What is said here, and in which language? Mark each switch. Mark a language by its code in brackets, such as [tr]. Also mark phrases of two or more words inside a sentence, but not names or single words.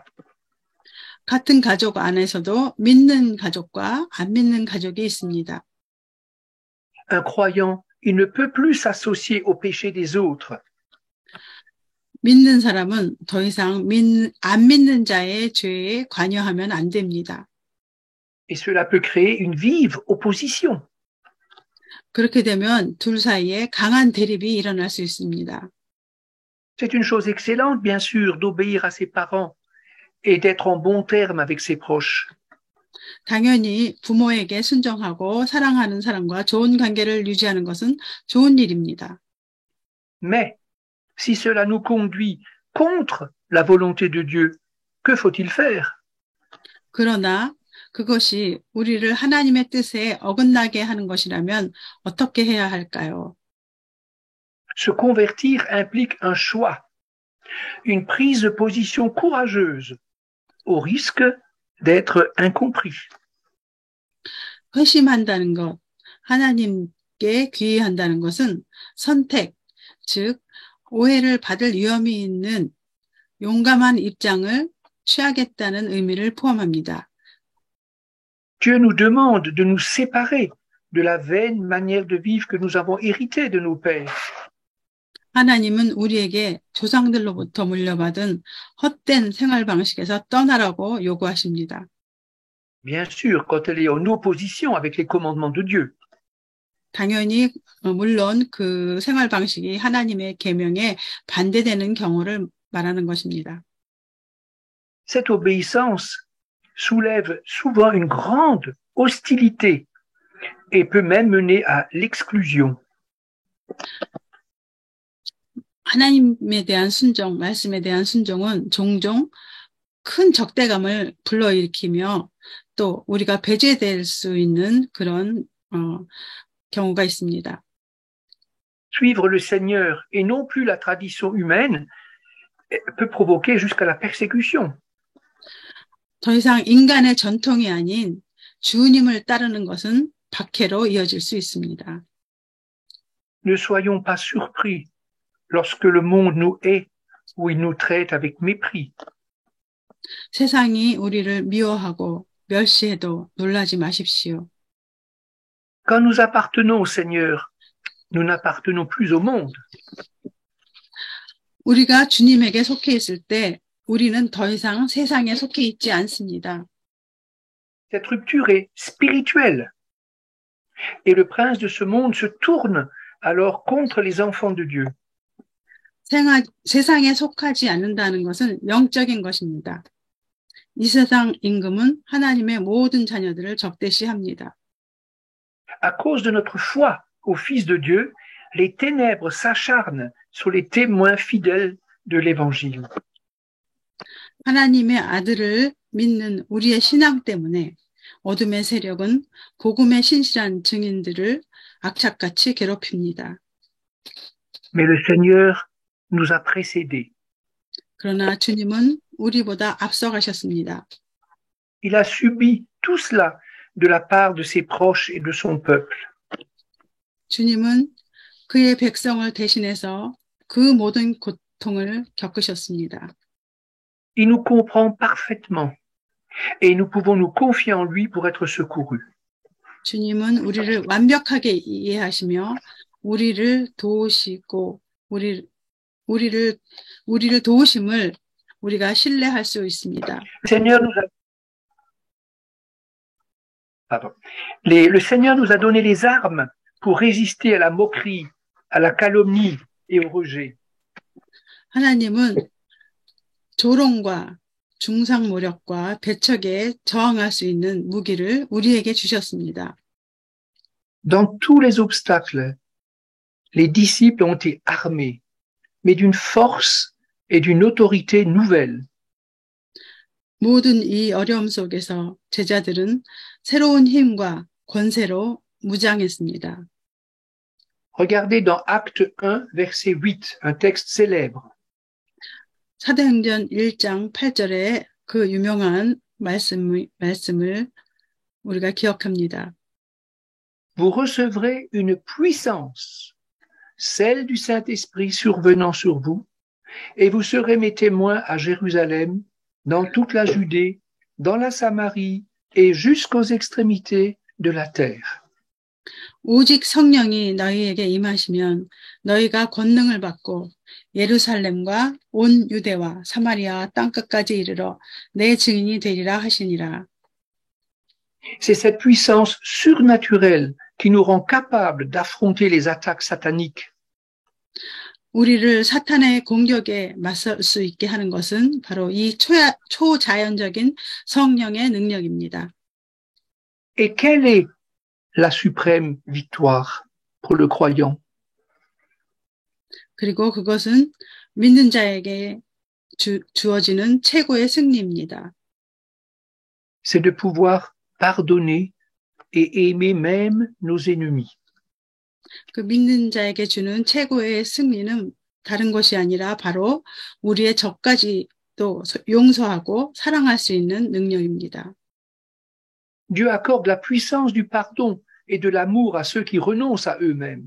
[ko] 같은 가족 안에서도 믿는 가족과 안 믿는 가족이 있습니다. [fr] Un croyant, il ne peut plus s'associer au péché des autres. [ko] 믿는 사람은 더 이상 안 믿는 자의 죄에 관여하면 안 됩니다. [fr] Et cela peut créer une vive opposition. [ko] 그렇게 되면 둘 사이에 강한 대립이 일어날 수 있습니다. [fr] C'est une chose excellente, bien sûr, d'obéir à ses parents et d'être en bon terme avec ses proches. [ko] 당연히 부모에게 순종하고 사랑하는 사람과 좋은 관계를 유지하는 것은 좋은 일입니다. [fr] Mais si cela nous conduit contre la volonté de Dieu, que faut-il faire? [ko] 그러나 그것이 우리를 하나님의 뜻에 어긋나게 하는 것이라면 어떻게 해야 할까요? [fr] Se convertir implique un choix, une prise de position courageuse, au risque d'être incompris. [ko] 회심한다는 것, 하나님께 귀의한다는 것은 선택, 즉 오해를 받을 위험이 있는 용감한 입장을 취하겠다는 의미를 포함합니다. [fr] Dieu nous demande de nous séparer de la vaine manière de vivre que nous avons héritée de nos pères. [ko] 하나님은 우리에게 조상들로부터 물려받은 헛된 생활 방식에서 떠나라고 요구하십니다. [fr] Bien sûr, quand elle est en opposition avec les commandements de Dieu. [ko] 당연히 물론 그 생활 방식이 하나님의 계명에 반대되는 경우를 말하는 것입니다. [fr] Cette obéissance soulève souvent une grande hostilité et peut même mener à l'exclusion. [ko] 하나님에 대한 순종, 말씀에 대한 순종은 종종 큰 적대감을 불러일으키며 또 우리가 배제될 수 있는 그런 경우가 있습니다. [fr] Suivre le Seigneur et non plus la tradition humaine peut provoquer jusqu'à la persécution. [ko] 더 이상 인간의 전통이 아닌 주님을 따르는 것은 박해로 이어질 수 있습니다. [fr] Ne soyons pas surpris lorsque le monde nous hait ou il nous traite avec mépris. [ko] 세상이 우리를 미워하고 멸시해도 놀라지 마십시오. [fr] Quand nous appartenons au Seigneur, nous n'appartenons plus au monde. [ko] 우리가 주님에게 속해 있을 때 우리는 더 이상 세상에 속해 있지 않습니다. [fr] Cette rupture est spirituelle. Et le prince de ce monde se tourne alors contre les enfants de Dieu. [ko] 세상에 속하지 않는다는 것은 영적인 것입니다. 이 세상 임금은 하나님의 모든 자녀들을 적대시합니다. [fr] À cause de notre foi au Fils de Dieu, les ténèbres s'acharnent sur les témoins fidèles de l'Évangile. [ko] 하나님의 아들을 믿는 우리의 신앙 때문에 어둠의 세력은 복음의 신실한 증인들을 악착같이 괴롭힙니다. [fr] Mais le Seigneur nous a précédés. [ko] 그러나 주님은 우리보다 앞서가셨습니다. [fr] Il a subi tout cela de la part de ses proches et de son peuple. [ko] 주님은 그의 백성을 대신해서 그 모든 고통을 겪으셨습니다. [fr] Il nous comprend parfaitement et nous pouvons nous confier en lui pour être secourus. [ko] 주님은 우리를 완벽하게 이해하시며 우리를 도우시고 우리를 도우심을 우리가 신뢰할 수 있습니다. [fr] Le Seigneur nous a donné les armes pour résister à la moquerie, à la calomnie et au rejet. [ko] 하나님은 조롱과 중상모략과 배척에 저항할 수 있는 무기를 우리에게 주셨습니다. [fr] Dans tous les obstacles, les disciples ont été armés, mais d'une force et d'une autorité nouvelle. [ko] 모든 이 어려움 속에서 제자들은 새로운 힘과 권세로 무장했습니다. [fr] Regardez dans Acte 1, verset 8, un texte célèbre. [ko] 사도행전 1장 8절에 그 유명한 말씀을 우리가 기억합니다. [fr] Vous recevrez une puissance, celle du Saint-Esprit survenant sur vous, et vous serez mes témoins à Jérusalem, dans toute la Judée, dans la Samarie et jusqu'aux extrémités de la terre. [ko] 오직 성령이 너희에게 임하시면 너희가 권능을 받고 예루살렘과 온 유대와 사마리아 땅끝까지 이르러 내 증인이 되리라 하시니라. [fr] C'est cette puissance surnaturelle qui nous rend capables d'affronter les attaques sataniques. [ko] 우리를 사탄의 공격에 맞설 수 있게 하는 것은 바로 이 초자연적인 성령의 능력입니다. [fr] Et quelle est la suprême victoire pour le croyant? [ko] 그리고 그것은 믿는 자에게 주어지는 최고의 승리입니다. [fr] C'est de pouvoir pardonner et aimer même nos ennemis. [ko] 그 믿는 자에게 주는 최고의 승리는 다른 것이 아니라 바로 우리의 적까지도 용서하고 사랑할 수 있는 능력입니다. [fr] Dieu accorde la puissance du pardon et de l'amour à ceux qui renoncent à eux-mêmes.